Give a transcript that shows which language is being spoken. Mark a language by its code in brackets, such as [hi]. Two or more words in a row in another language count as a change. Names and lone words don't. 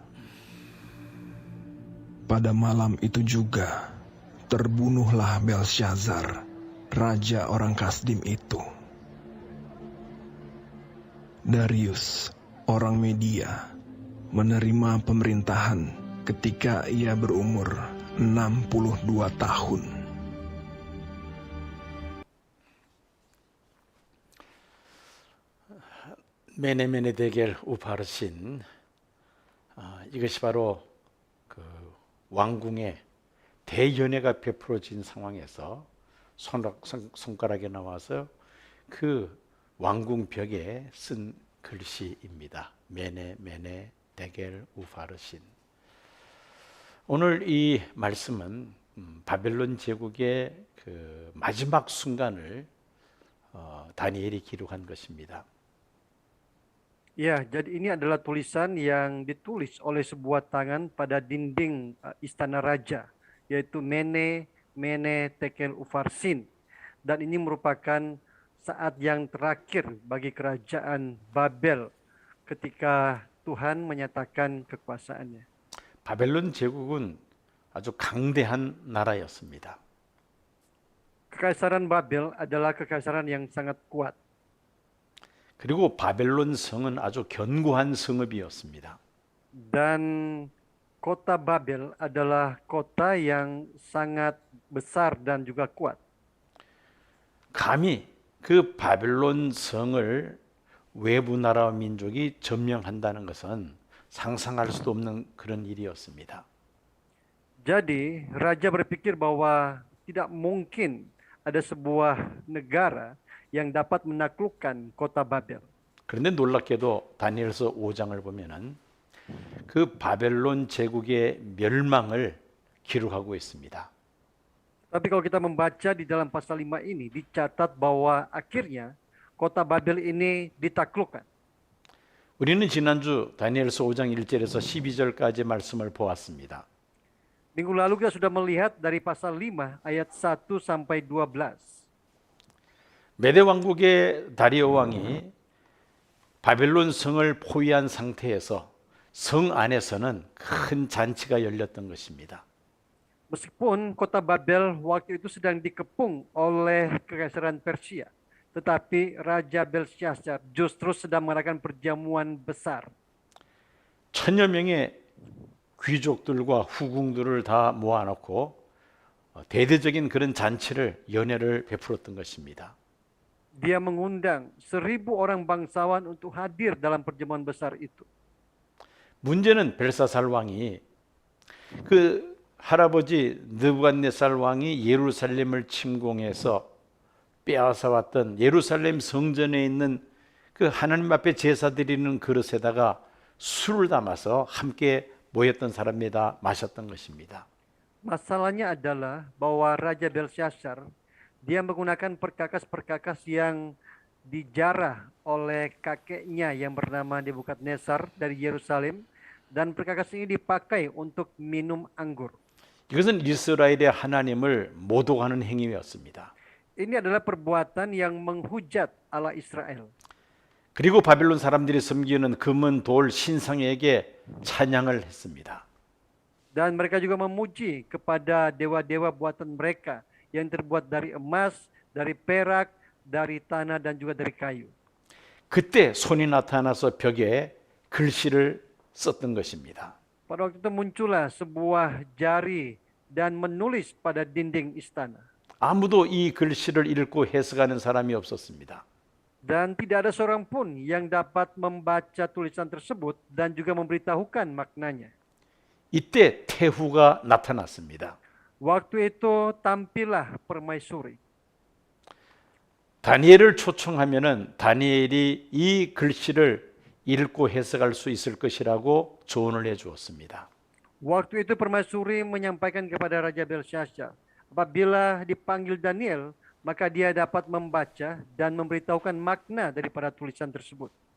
[id] Pada malam itu juga terbunuhlah Belshazzar, raja orang Kasdim itu. Darius, orang Media, menerima pemerintahan ketika ia berumur 62 tahun. [ko] 메네메네 대겔 우파르신, 이것이 바로 그 왕궁의 대연회가 베풀어진 상황에서 손가락에 나와서 그 왕궁 벽에 쓴 글씨입니다. 메네 데겔 우파르신. 오늘 이 말씀은 바벨론 제국의 그 마지막 순간을 다니엘이 기록한 것입니다. [id] Ya, jadi ini adalah tulisan yang ditulis oleh sebuah tangan pada dinding istana raja, yaitu Mene Tekel Ufarsin. Dan ini merupakan saat yang terakhir bagi kerajaan Babel ketika Tuhan menyatakan kekuasaannya. [ko] 바벨론 제국은 아주 강대한 나라였습니다. [id] Kekaisaran Babel adalah kekaisaran yang sangat kuat. [ko] 그리고 바벨론 성은 아주 견고한 성읍이었습니다. [id] Dan kota Babel adalah kota yang sangat besar dan juga kuat. [ko] 감히 그 바벨론 성을 외부 나라와 민족이 점령한다는 것은 상상할 수도 없는 그런 일이었습니다. [id] Jadi, raja berpikir bahwa tidak mungkin ada sebuah negara yang dapat menaklukkan kota Babel. [ko] 그런데 놀랍게도 다니엘서 5장을 보면은 그 바벨론 제국의 멸망을 기록하고 있습니다. [id] Tapi kalau kita membaca di dalam pasal 5 ini, dicatat bahwa akhirnya kota Babel ini ditaklukkan. [ko] 우리는 지난주 다니엘서 5장 1절에서 12절까지 말씀을 보았습니다. [id] Minggu lalu kita sudah melihat dari pasal 5 ayat 1 sampai 12. [ko] 메대 왕국의 다리오 왕이 바벨론 성을 포위한 상태에서 성 안에서는 큰 잔치가 열렸던 것입니다. [id] Meskipun kota Babel waktu itu sedang dikepung oleh kekaisaran Persia, tetapi Raja Belshazzar justru sedang mengadakan perjamuan besar. [ko] 1000여 명의 귀족들과 후궁들을 다 모아놓고 대대적인 그런 잔치를 연회를 베풀었던 것입니다. [id] Dia mengundang 1000 orang bangsawan untuk hadir dalam perjamuan besar itu. [ko] 문제는 벨사살 왕이 그 할아버지 느부갓네살 왕이 예루살렘을 침공해서 빼앗아 왔던 예루살렘 성전에 있는 그 하나님 앞에 제사 드리는 그릇에다가 술을 담아서 함께 모였던 사람이 다 마셨던 것입니다. [id] Masalahnya adalah bahwa Raja Belshazzar dia menggunakan perkakas-perkakas yang dijarah oleh kakeknya yang bernama Nebukadnezar dari Yerusalem, dan perkakas ini dipakai untuk minum anggur. [ko] 이것은 이스라엘의 하나님을 모독하는 행위였습니다. [id] Ini adalah perbuatan yang menghujat Allah Israel. [ko] 그리고 바벨론 사람들이 섬기는 금은 돌 신상에게 찬양을 했습니다. [id] Dan mereka juga memuji kepada dewa-dewa buatan mereka yang terbuat dari emas, dari perak, dari tanah dan juga dari kayu. [ko] 그때 손이 나타나서 벽에 글씨를 썼던 것입니다. [id] Pada waktu itu muncullah sebuah jari dan menulis pada dinding istana. [ko] 아무도 이 글씨를 읽고 해석하는 사람이 없었습니다. [id] Dan tidak ada seorang pun yang dapat membaca tulisan tersebut dan juga memberitahukan maknanya. [ko] 이때 태후가 나타났습니다. [id] Waktu itu tampillah permaisuri. [ko] 다니엘을 초청하면은 다니엘이 이 글씨를 읽고 해석할 수 있을 것이라고 조언을 해 주었습니다. [id] Waktu itu permaisuri menyampaikan kepada Raja Belshazzar, apabila dipanggil Daniel, maka dia dapat membaca dan memberitahukan makna daripada tulisan tersebut.